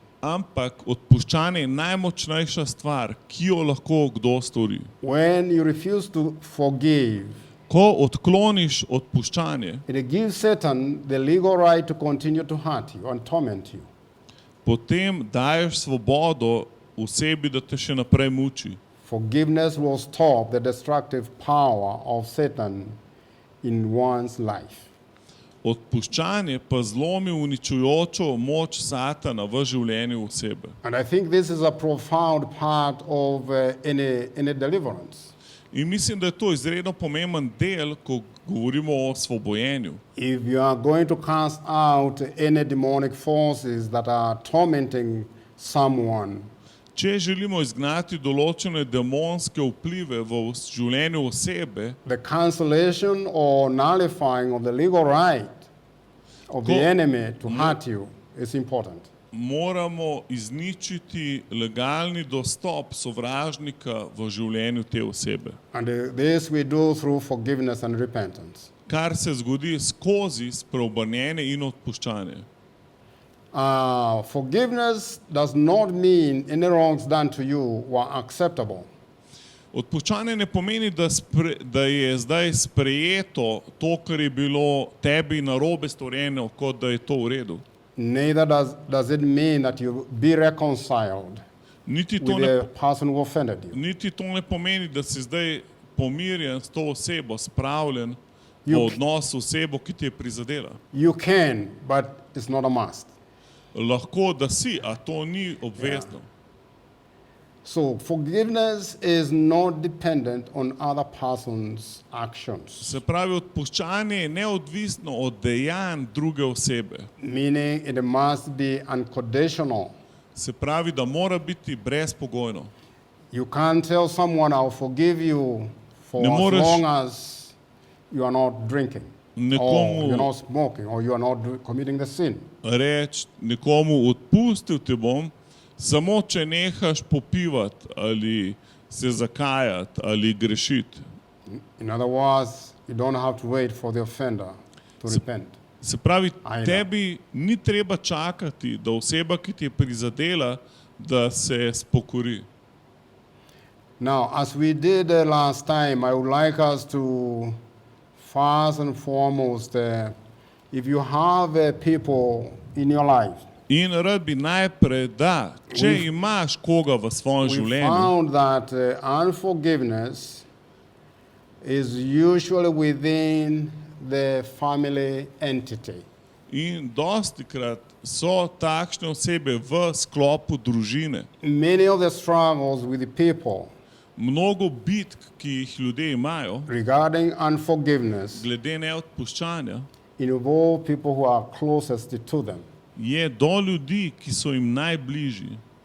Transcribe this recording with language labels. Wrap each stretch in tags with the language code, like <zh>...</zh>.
<sl>Ampak odpuščanje je najmočnejša stvar, ki jo lahko kdo stori.</sl> <en>When you refuse to forgive,</en> <sl>Ko odkloniš odpuščanje,</sl> <en>it gives Satan the legal right to continue to hurt you and torment you.</en> <sl>potem daješ svobodo osebi, da te še naprej muči.</sl> <en>Forgiveness will stop the destructive power of Satan in one's life.</en> <sl>Odpuščanje pa zlomi uničujočo moč Satana v življenju osebe.</sl> <en>And I think this is a profound part of any deliverance.</en> <sl>In mislim, da je to izredno pomemben del, ko govorimo o osvobojenju.</sl> <en>If you are going to cast out any demonic forces that are tormenting someone,</en> <sl>Če želimo izgnati določene demonske vplive v življenju osebe,</sl> <en>the cancellation or nullifying of the legal right of the</en> <sl>Ko-</sl> <en>enemy to hurt you is important.</en> <sl>moramo izničiti legalni dostop sovražnika v življenju te osebe.</sl> <en>And this we do through forgiveness and repentance.</en> <sl>Kar se zgodi skozi spreobrnjenje in odpuščanje.</sl> <en>Forgiveness does not mean any wrongs done to you were acceptable.</en> <sl>Odpuščanje ne pomeni, da je zdaj sprejeto to, kar je bilo tebi narobe storjeno, kot da je to v redu.</sl> <en>Neither does it mean that you be reconciled</en> <sl>Niti to</sl> <en>with</en> <sl>ne,</sl> <en>the person who offended you.</en> <sl>niti to ne pomeni, da si zdaj pomirjen s to osebo, spravljen v</sl> <en>You-</en> <sl>odnos s osebo, ki ti je prizadela.</sl> <en>You can, but it's not a must.</en> <sl>Lahko, da si, a to ni obvezno.</sl> <en>So forgiveness is not dependent on other person's actions,</en> <sl>Se pravi, odpuščanje je neodvisno od dejanj druge osebe.</sl> <en>meaning it must be unconditional.</en> <sl>Se pravi, da mora biti brezpogojno.</sl> <en>You can't tell someone, I'll forgive you for</en> <sl>Ne</sl> <en>as</en> <sl>moreš-</sl> <en>long as you are not drinking, or</en> <sl>Nekomu-</sl> <en>you're not smoking, or you are not committing the sin.</en> <sl>Reči nekomu, odpustil te bom, samo če nehaš popivati ali se zakajati ali grešiti.</sl> <en>In other words, you don't have to wait for the offender to repent.</en> <sl>Se pravi,</sl> <en>I know.</en> <sl>tebi ni treba čakati, da oseba, ki ti je prizadela, da se spokori.</sl> <en>Now, as we did last time, I would like us to first and foremost, if you have people in your life,</en> <sl>In rad bi najprej, da če imaš koga v svojem</sl> <en>we</en> <sl>življenju,</sl> <en>found that unforgiveness is usually within the family entity.</en> <sl>in dostikrat so takšne osebe v sklopu družine.</sl> <en>Many of the struggles with the people</en> <sl>Mnogo bitk, ki jih ljudje imajo,</sl> <en>regarding unforgiveness</en> <sl>glede neodpuščanja,</sl> <en>involve people who are closest to them.</en> <sl>je do ljudi, ki so jim najbližji.</sl>